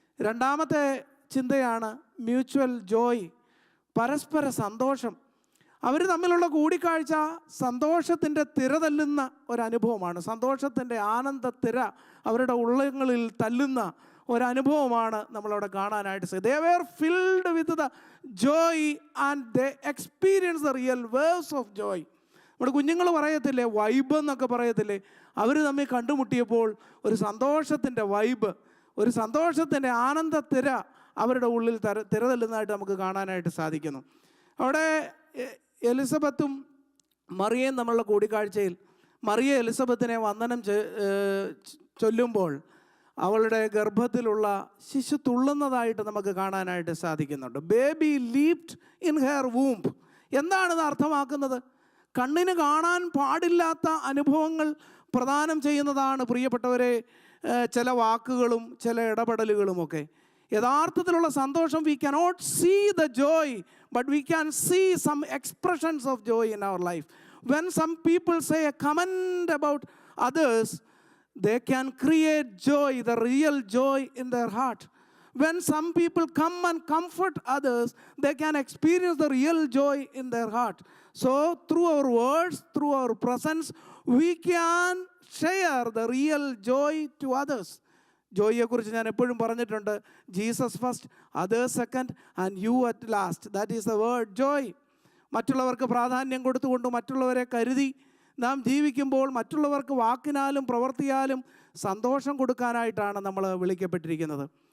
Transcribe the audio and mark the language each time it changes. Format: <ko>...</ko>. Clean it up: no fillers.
<ml>രണ്ടാമത്തെ ചിന്തയാണ്</ml> <en>mutual joy,</en> <ml>പരസ്പര സന്തോഷം. അവർ തമ്മിലുള്ള കൂടിക്കാഴ്ച സന്തോഷത്തിൻ്റെ തിര തല്ലുന്ന ഒരനുഭവമാണ്. സന്തോഷത്തിൻ്റെ ആനന്ദത്തിര അവരുടെ ഉള്ളങ്ങളിൽ തല്ലുന്ന ഒരനുഭവമാണ് നമ്മളവിടെ കാണാനായിട്ട് സാധിക്കും.</ml> <en>They were filled with the joy and they experienced the real waves of joy.</en> <ml>നമ്മുടെ കുഞ്ഞുങ്ങൾ പറയത്തില്ലേ, വൈബ് എന്നൊക്കെ പറയത്തില്ലേ? അവർ തമ്മിൽ കണ്ടുമുട്ടിയപ്പോൾ ഒരു സന്തോഷത്തിൻ്റെ വൈബ്, ഒരു സന്തോഷത്തിൻ്റെ ആനന്ദത്തിര അവരുടെ ഉള്ളിൽ തിര തല്ലുന്നതായിട്ട് നമുക്ക് കാണാനായിട്ട് സാധിക്കുന്നു. അവിടെ എലിസബത്തും മറിയയും തമ്മിലുള്ള കൂടിക്കാഴ്ചയിൽ മറിയ എലിസബത്തിനെ വന്ദനം ചൊല്ലുമ്പോൾ അവളുടെ ഗർഭത്തിലുള്ള ശിശു തുള്ളുന്നതായിട്ട് നമുക്ക് കാണാനായിട്ട് സാധിക്കുന്നുണ്ട്.</ml> <en>Baby leaped in her womb.</en> <ml>എന്താണിത് അർത്ഥമാക്കുന്നത്? കണ്ണിന് കാണാൻ പാടില്ലാത്ത അനുഭവങ്ങൾ പ്രദാനം ചെയ്യുന്നതാണ് പ്രിയപ്പെട്ടവരെ ചില വാക്കുകളും ചില ഇടപെടലുകളുമൊക്കെ. യഥാർത്ഥത്തിലുള്ള സന്തോഷം</ml> <en>We cannot see the joy, but we can see some expressions of joy in our life. When some people say a comment about others, they can create joy, the real joy in their heart. When some people come and comfort others, they can experience the real joy in their heart. So through our words, through our presence, we can share the real joy to others.</en> <ml>ജോയിയെക്കുറിച്ച് ഞാൻ എപ്പോഴും പറഞ്ഞിട്ടുണ്ട്,</ml> <en>Jesus first, others second and you at last. That is the word joy.</en> <ml>മറ്റുള്ളവർക്ക് പ്രാധാന്യം കൊടുത്തുകൊണ്ട് മറ്റുള്ളവരെ കരുതി നാം ജീവിക്കുമ്പോൾ മറ്റുള്ളവർക്ക് വാക്കിനാലും പ്രവൃത്തിയാലും സന്തോഷം കൊടുക്കാനായിട്ടാണ് നമ്മൾ വിളിക്കപ്പെട്ടിരിക്കുന്നത്.</ml>